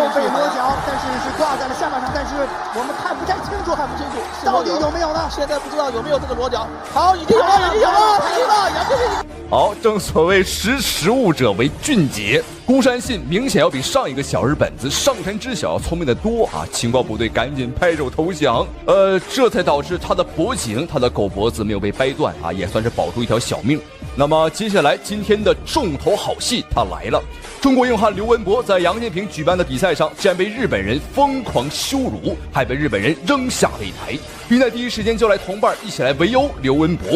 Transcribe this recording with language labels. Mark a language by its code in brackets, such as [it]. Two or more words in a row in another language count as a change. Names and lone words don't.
[zh] 后背裸腳，但是是掛在了下巴上，但是我們看不太清楚，到底有沒有呢？現在不知道有沒有這個裸腳。好，已經有了，已經有了，太厲害了，楊建平。好，正所謂识物者為俊傑，孤山信明顯要比上一個小日本子上神之曉聰明得多啊！情報部隊趕緊拍手投降，這才導致他的脖頸，他的狗脖子沒有被掰斷啊，也算是保住一條小命。那麼接下來今天的重頭好戲他來了，中國硬漢劉文博在楊建平舉辦的比賽上，竟然被日本人瘋狂羞辱，還被日本人扔下擂台，並在第一時間叫來同伴一起來圍毆劉文博。